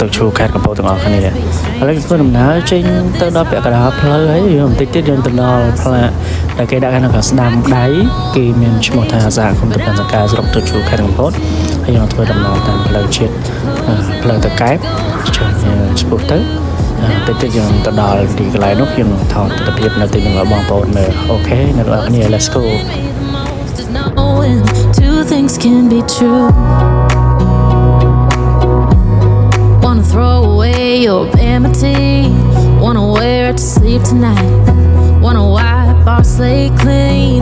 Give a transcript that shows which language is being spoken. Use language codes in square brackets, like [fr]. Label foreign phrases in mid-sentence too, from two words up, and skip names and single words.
[km] ទឹកឈូខេត្តកំពតទាំងអស់គ្នាឥឡូវធ្វើដំណើរចេញទៅដល់ពាក់កណ្ដាលផ្លូវហើយយើងបន្តិចទៀតយើងទៅដល់ផ្លាកដែលគេដាក់នៅខាងស្ដាំដៃគេមានឈ្មោះថាសហគមន៍តាពាំងសង្កែស្រុកទឹកឈូខេត្តកំពតហើយយើងធ្វើដំណើរតាមផ្លូវជាតិផ្លូវទៅកែបចុះឆ្ពោះទៅតិចយើងទៅដល់ទីកន្លែងនោះខ្ញុំថតទស្សនភាពនៅទីនោះបងប្អូនមើលអូខេអ្នកនរគ្នា [en] let's go Two things can be true. Wanna throw away your vanity. Wanna wear it to sleep tonight. Wanna wipe our slate clean.